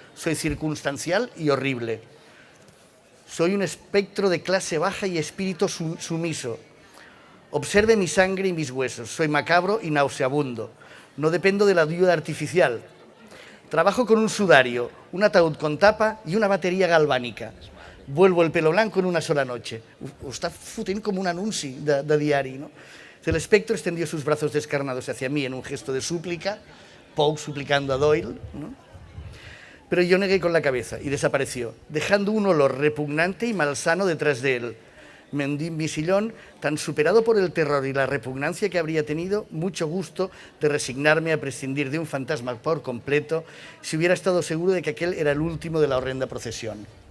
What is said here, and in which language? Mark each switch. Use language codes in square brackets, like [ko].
[es] Soy circunstancial y horrible. Soy un espectro de clase baja y espíritu sumiso. Observe mi sangre y mis huesos. Soy macabro y nauseabundo. No dependo de la ayuda artificial. Trabajo con un sudario, un ataúd con tapa y una batería galvánica. Vuelvo el pelo blanco en una sola noche. [ca] Ho està fotent com un anunci de diari, ¿no? [es] El espectro extendió sus brazos descarnados hacia mí en un gesto de súplica, Poe suplicando a Doyle, ¿no? Pero yo negué con la cabeza y desapareció, dejando un olor repugnante y malsano detrás de él. Me hundí en mi sillón, tan superado por el terror y la repugnancia que habría tenido mucho gusto de resignarme a prescindir de un fantasma por completo si hubiera estado seguro de que aquel era el último de la horrenda procesión.